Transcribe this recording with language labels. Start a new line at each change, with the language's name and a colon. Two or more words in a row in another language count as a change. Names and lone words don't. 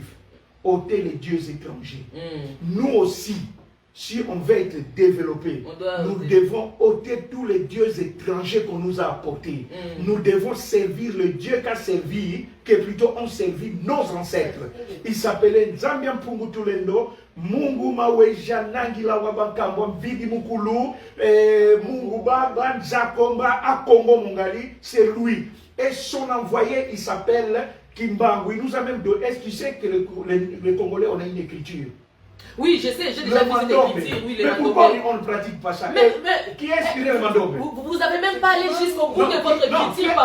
French: Ôter les dieux étrangers. Nous aussi, si on veut être développé, nous devons ôter tous les dieux étrangers qu'on nous a apportés. Nous devons servir le Dieu qu'a servi, que plutôt ont servi nos ancêtres. Il s'appelait Nzambian Pungutulendo, Mungu Maweja Nangila Wabankambwa Vidi Mukulu, Mungu Baba Nzakomba Akongo Mongali, c'est lui. Et son envoyé, il s'appelle Kimbangu. Il nous a même donné. Est-ce que tu sais que les Congolais, on a une écriture? Oui, je sais, j'ai déjà vu cette écriture. Oui, mais pourquoi on ne pratique pas ça? Mais qui a inspiré le Mandombe? Vous n'avez même pas allé jusqu'au bout de votre écriture, papa.